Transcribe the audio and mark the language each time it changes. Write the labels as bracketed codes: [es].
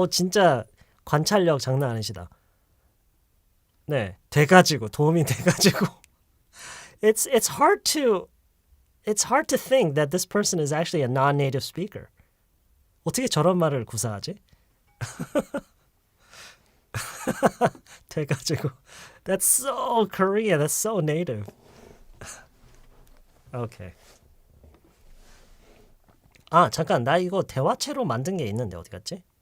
[ko] 진짜 관찰력 장난 아니시다. 네, 돼가지고 도움이 돼가지고. [en] It's hard to think that this person is actually a non-native speaker. [ko] 어떻게 저런 말을 구사하지? 돼가지고. [en] That's so Korean. That's so native. Okay. [ko] 잠깐. 나 이거 대화체로 만든 게 있는데 어디 갔지?